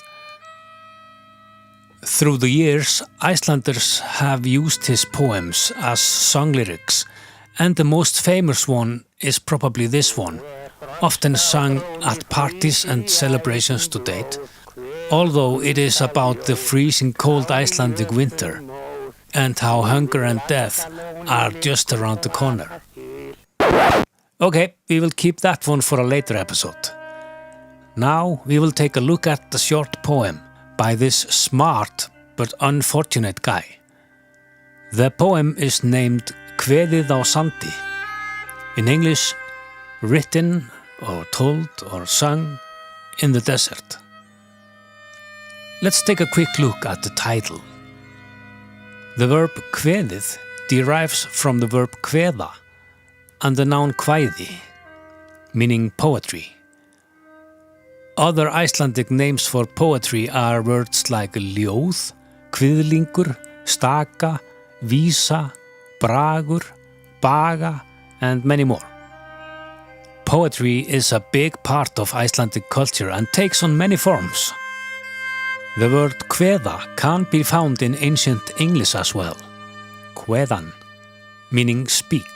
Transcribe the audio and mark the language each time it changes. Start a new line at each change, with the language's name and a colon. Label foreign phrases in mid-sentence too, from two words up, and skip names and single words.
English: Through the years, Icelanders have used his poems as song lyrics, and the most famous one is probably this one, often sung at parties and celebrations to date, although it is about the freezing cold Icelandic winter and how hunger and death are just around the corner. Okay, we will keep that one for a later episode. Now we will take a look at the short poem by this smart but unfortunate guy. The poem is named Kveðið á sandi. In English, written or told or sung in the desert. Let's take a quick look at the title. The verb kveðið derives from the verb kveða and the noun kvæði, meaning poetry. Other Icelandic names for poetry are words like
Icelandic: ljóð, kviðlingur, staka, vísa, bragur,
English: baga, and many more. Poetry is a big part of Icelandic culture and takes on many forms. The word kveða can be found in ancient English as well, kveðan, meaning speak.